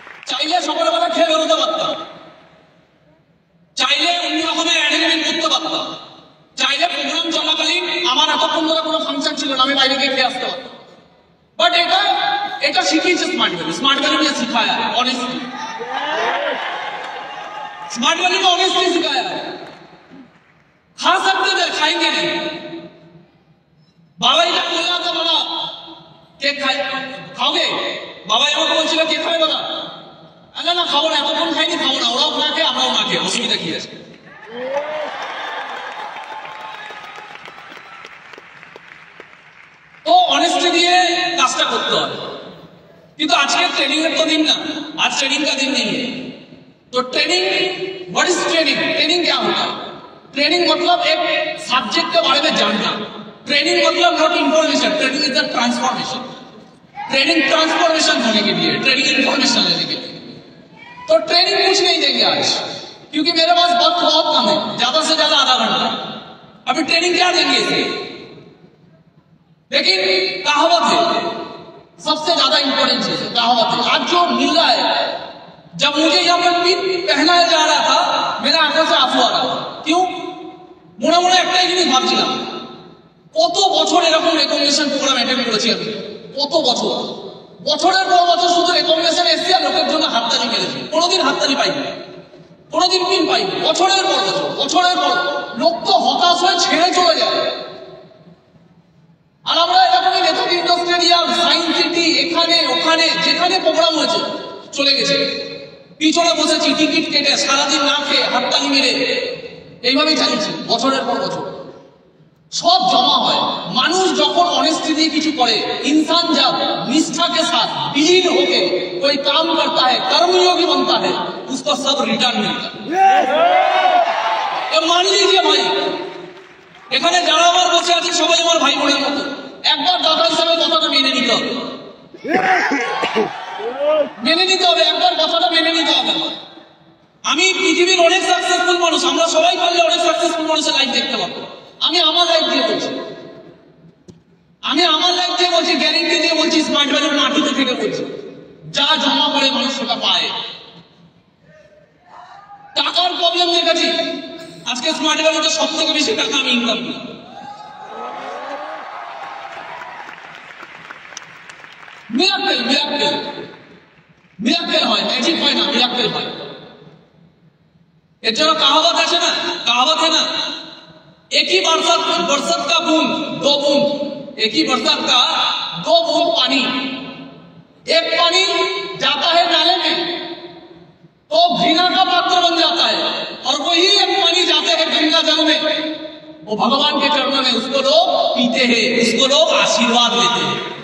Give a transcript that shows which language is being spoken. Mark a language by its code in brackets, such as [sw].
[bn] চাইলে সকালবেলা খেয়ে বেরোতে পারতাম, চাইলে অন্য রকমের অ্যারেঞ্জমেন্ট করতে পারতাম, চাইলে প্রোগ্রাম চলাকালীন আমার এতক্ষণ ধরে কোনো ফাংশন ছিল না, আমি বাইরে গিয়ে খেয়ে আসতে পারতাম। বাট এটা শিখিয়েছে स्मार्ट वैल्यू। [hi] स्मार्ट वैल्यू ने सिखाया ऑनेस्टी, स्मार्ट वैल्यू ने ऑनेस्टली सिखाया। खा सकते थे, खाएंगे नहीं। [bn] बाबा এটা বলে आता बाबा কেক খাওগে, বাবা আমাকে বলছিল কেক খাবে বাবা, না না খাবো না, এতক্ষণ খাইনি, খাবো না, ওরাও না খেয়ে আমরাও না খেয়ে, অসুবিধা কি আছে? তো অনেস্টি দিয়ে কাজটা করতে হবে। কিন্তু আজকে ट्रेनिंग এর তো দিন না, [hi] आज ट्रेनिंग का दिन नहीं है। तो training, [en] What is training? [hi] Training क्या होता है? ट्रेनिंग मतलब एक सब्जेक्ट के बारे में जानना। ट्रेनिंग मतलब not information, [en] Training is the transformation. [hi] Training transformation होने के लिए, ट्रेनिंग इंफॉर्मेशन लेने के लिए। तो ट्रेनिंग कुछ नहीं देंगे आज, क्योंकि मेरे पास वक्त बहुत कम है, ज्यादा से ज्यादा आधा घंटा। अभी ट्रेनिंग क्या देंगे इसे? लेकिन कहावत है, सबसे ज्यादा इंपॉर्टेंट चीज है कहावत है। आज जो मिल रहा है, जब मुझे यहाँ पर पिन पहनाया जा रहा था, मेरे आंखों से आंसू आ रहा था। क्यों? [bn] মনে মনে একটাই জিনিস ভাবছিলাম, কত বছর এরকম রেকগনিশন প্রোগ্রাম অ্যাটেন্ড করেছি আমি, কত বছর, বছরের পর বছর শুধু রেকগনিশন এসছে আর লোকের জন্য হাততালি মেরেছি, কোনোদিন হাততালি পাইনি, কোনোদিন পিন পাইনি। বছরের পর বছর, বছরের পর লোক তো হতাশ হয়ে ছেড়ে চলে যায়। আর আমরা এরকমই নেতাজি স্টেডিয়াম, সায়েন্স সিটি, এখানে ওখানে যেখানে প্রোগ্রাম হয়েছে চলে গেছে, পিছনে বসেছি টিকিট কেটে, সারাদিন না খেয়ে হাততালি মেরে এইভাবেই চালিয়েছি বছরের পর বছর। [hi] सब जमा है। [bn] मानुष जखन ऑनेस्टी दिए किछु करे, [hi] इंसान जब निष्ठा के साथ विलीन होके कोई काम करता है, कर्मयोगी बनता है, उसको सब रिटर्न मिलता है। मान लीजिए भाई, [bn] এখানে যারা আমার বসে আছে সবাই আমার ভাই বোনের মতো, একবার দাদা হিসেবে কথাটা মেনে নিতে হবে, মেনে নিতে হবে, একবার কথাটা মেনে নিতে হবে। আমি পৃথিবীর অনেক সাকসেসফুল মানুষ, আমরা সবাই পারলে অনেক সাকসেসফুল মানুষের লাইফ দেখতে পাবো। আমি আমার লাইফ দিয়ে বলছি, আমি আমার লাইফ দিয়ে বলছি, গ্যারেন্টি দিয়ে বলছি, স্মার্ট ভ্যালুর মাটিতে থেকে বলছি, যা জমা করে মানুষ সেটা পায়। টাকার প্রবলেম দেখেছি, আজকে স্মার্ট ভ্যালুতে সব থেকে বেশি টাকা আমি ইনকাম করি। মিরাক্কেল মিরাক্কেল মিরাক্কেল হয়, ম্যাজিক হয় না, মিরাক্কেল হয়। এর জন্য কাহাবত আছে না, [hi] কাহাবত है ना, एक ही बरसात का बूंद दो बूंद, एक ही बरसात का दो बूंद पानी, एक पानी जाता है नाले में तो घृणा का पात्र बन जाता है, और वही एक पानी जाते हैं गंगा जल में, वो भगवान के चरणों में, उसको लोग पीते हैं, उसको लोग आशीर्वाद लेते हैं।